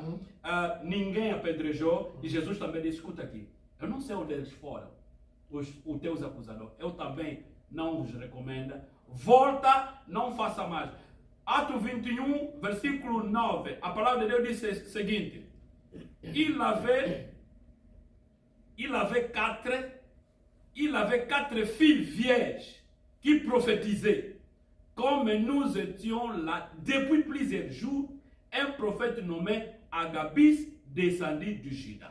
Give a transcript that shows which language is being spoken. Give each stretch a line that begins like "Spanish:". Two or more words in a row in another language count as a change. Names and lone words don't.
Portuguese: Ninguém apedrejou, e Jesus também disse, escuta aqui, eu não sei onde eles foram, os teus acusadores, eu também não os recomendo, volta, não faça mais. Atos 21, versículo 9, a palavra de Deus diz o seguinte,
French: il avait quatre filles vierges qui prophétisaient. Comme nous étions là depuis plusieurs jours, un prophète nommé Agabus descendit du Juda.